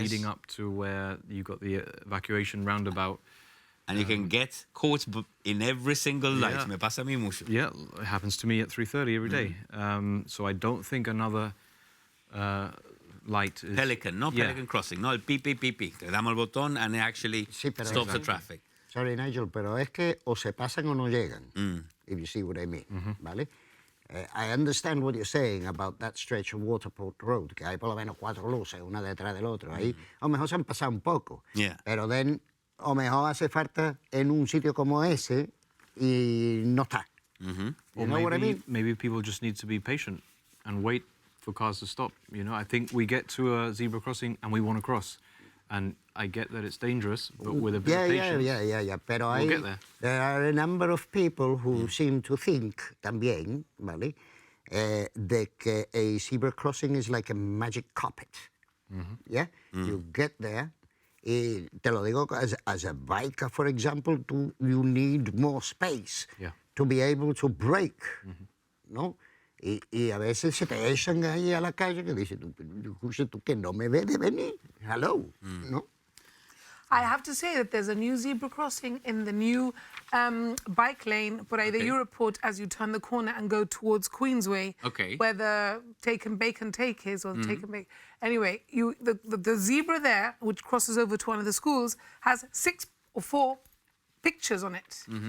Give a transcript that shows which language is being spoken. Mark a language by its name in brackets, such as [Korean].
[English] leading up to where you got the evacuation roundabout. And you can get caught in every single light. Yeah. [Spanish] Me pasa a mí mucho. [English] Yeah, it happens to me at 3:30 every day. So I don't think another light is... [Spanish] Pelican, no [English] Yeah. [Spanish] Pelican Crossing, no el pi, pi, pi, pi. Le damos el botón [English] and it actually [Spanish] Sí, pero [English] stops the [Spanish] exacto. [English] traffic. Sorry, [Spanish] Nigel, pero es que o se pasan o no llegan, [English] if you see what I mean, [Spanish] ¿vale? [English] I understand what you're saying about that stretch of Waterport Road, [Spanish] que hay por lo menos 4 luces, una detrás del otro. Ahí a lo mejor se han pasado un poco, [English] Yeah. [Spanish] pero [English] then [Spanish] a lo mejor hace falta en un sitio como ese y no está. [English] You Or know what I mean? maybe people just need to be patient and wait for cars to stop. I think we get to a zebra crossing and we want to cross. And I get that it's dangerous, but with a bit of patience... Yeah. Pero we'll get there. there are a number of people who seem to think [Spanish] también, ¿vale? De que [English] a zebra crossing is like a magic carpet. Yeah? You get there. [Spanish] Y te lo digo, [English] as a biker, for example, you need more space Yeah. to be able to brake, [Spanish] ¿no? Y a veces se te echan ahí a la calle que dicen, tú que no me ves de venir. [English] Hello, [Spanish] ¿no? [English] I have to say that there's a new zebra crossing in the new bike lane [Spanish] por ahí de [English] Europort as you turn the corner and go towards Queensway, Okay. where the Take and Bake and Take is, or Take and Bake. Anyway, the zebra there, which crosses over to one of the schools, has 6 or 4 pictures on it.